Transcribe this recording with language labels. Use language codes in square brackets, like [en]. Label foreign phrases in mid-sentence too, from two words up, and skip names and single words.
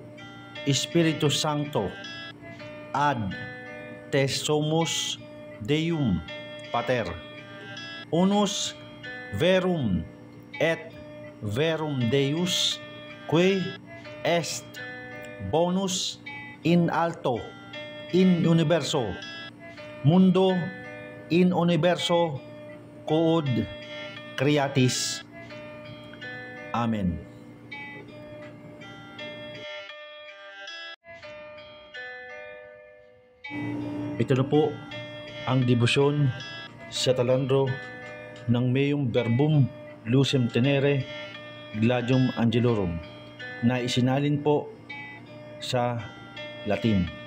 [la] Spiritus Sancto, ad te sumus Deum Pater, unus verum et verum Deus, qui est bonus in alto in universo, mundo in universo quod creatis. [tl] Amen. Ito na po ang debosyon sa talandro ng Meum Verbum Lucem Tenere Gladium Angelorum na isinalin po sa Latin.